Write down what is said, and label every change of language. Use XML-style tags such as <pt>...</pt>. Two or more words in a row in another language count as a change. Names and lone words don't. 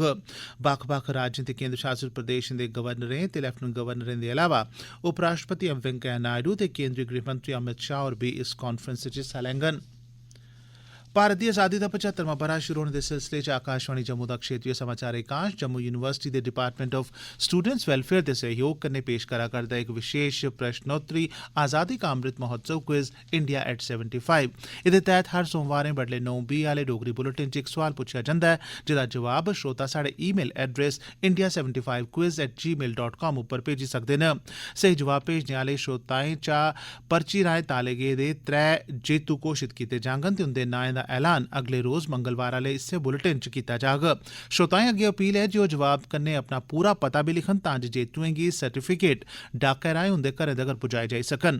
<doi>बक्ख-बक्ख राज्यें ते केंद्र शासित प्रदेशें दे गवर्नरें ते लेफ्टिनेंट गवर्नरें दे अलावा उपराष्ट्रपति एम वैंकेया नायडू ते केंद्रीय गृहमंत्री अमित शाह होर बी इस कांफ्रेंस च हिस्सा लैङन। भारत दी आज़ादी दा 75वां ब'रा शुरू होने दे सिलसिले च आकाशवाणी जम्मू दा क्षेत्रीय समाचार एकांश जम्मू यूनिवर्सिटी दे</doi> <en>Department of Students Welfare</en> <doi>दे सहयोग कन्नै पेश करा करदा इक विशेष प्रश्नोत्तरी आज़ादी का अमृत महोत्सव क्विज इंडिया एट 75। एह्दे तैह्त हर सोमवारें बडलै 9:20 आह्ले डोगरी बुलेटिन च इक सोआल पुच्छेआ जंदा ऐ, जेह्दा जवाब श्रोता साढ़े</doi> <en>email address</en> <doi>india75quiz@gmail.com उप्पर भेजी सकदे न। स्हेई जवाब भेजने आह्ले श्रोताएं चा पर्ची राएं ताले गेदे 3 जेतू घोषित कीते जाङन ते उंदे नाएं दा ऐलान अगले रोज मंगलवार आह्ले इस्सै बुलेटिन च कीता जाग। श्रोताएं अग्गे अपील ऐ जे ओह् जवाब कन्नै अपना पूरा पता बी लिखन तां जे जेतुएं गी सर्टिफिकेट डाकै राएं उंदे घरें तगर पुजाए जाई सकन।</doi>